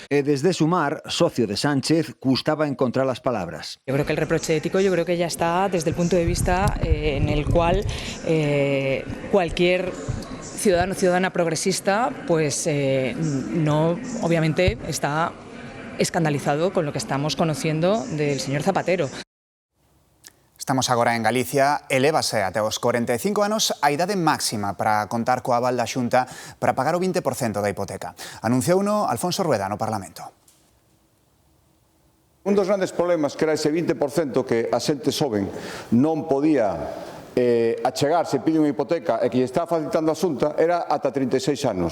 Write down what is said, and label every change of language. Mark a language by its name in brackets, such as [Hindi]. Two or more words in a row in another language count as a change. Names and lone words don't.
[Galician] E desde Sumar, socio de Sánchez, custaba encontrar [Spanish] las palabras. Yo creo que el reproche ético ya está desde el punto de vista en el cual cualquier ciudadano o ciudadana progresista pues no, obviamente, está escandalizado con lo que estamos conociendo del señor Zapatero. [Galician] Estamos agora en Galicia. Elévase até os 45 anos a idade máxima para contar coa aval da Xunta para pagar o 20% da hipoteca. Anunciouno Alfonso Rueda no Parlamento. Un dos grandes problemas que era ese 20% que a xente xoven non podía achegarse, pide unha hipoteca e que lle está facilitando a Xunta era ata 36 anos.